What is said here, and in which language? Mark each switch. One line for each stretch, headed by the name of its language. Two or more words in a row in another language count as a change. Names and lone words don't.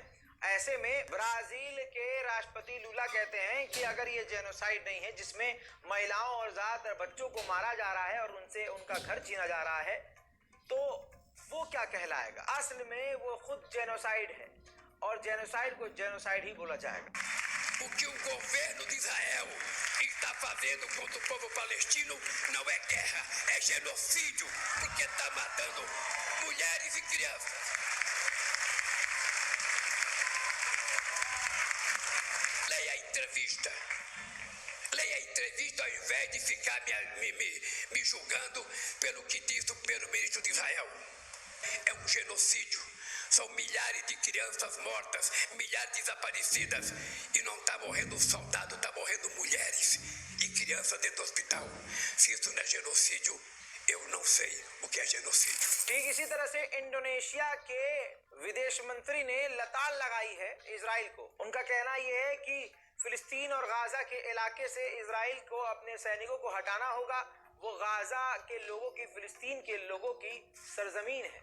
Hindi: ऐसे में ब्राजील के राष्ट्रपति लूला कहते हैं कि अगर ये जेनोसाइड नहीं है जिसमें महिलाओं और ज्यादातर बच्चों को मारा जा रहा है और उनसे उनका घर छीना जा रहा है, तो वो क्या कहलाएगा? असल में वो खुद जेनोसाइड है, और जेनोसाइड को जेनोसाइड ही बोला जाएगा।
Portuguese: O que o governo de Israel está fazendo contra o povo palestino não é guerra, é genocídio, porque está matando mulheres e crianças. Leia a entrevista. Leia a entrevista ao invés de ficar me julgando pelo que disse o primeiro-ministro de Israel. É um genocídio. São milhares de crianças mortas, milhares desaparecidas, e não está morrendo soldado, está morrendo mulheres e crianças dentro do hospital. Se isso não é genocídio, eu não sei o que é genocídio.
Hindi: ठीक इसी तरह से इंडोनेशिया के विदेश मंत्री ने लताल लगाई है इजराइल को। उनका कहना यह है कि फिलिस्तीन और गाजा के इलाके से इजराइल को अपने सैनिकों को हटाना होगा। वो गाजा के लोगों की, फिलिस्तीन के लोगों की सरजमीन है।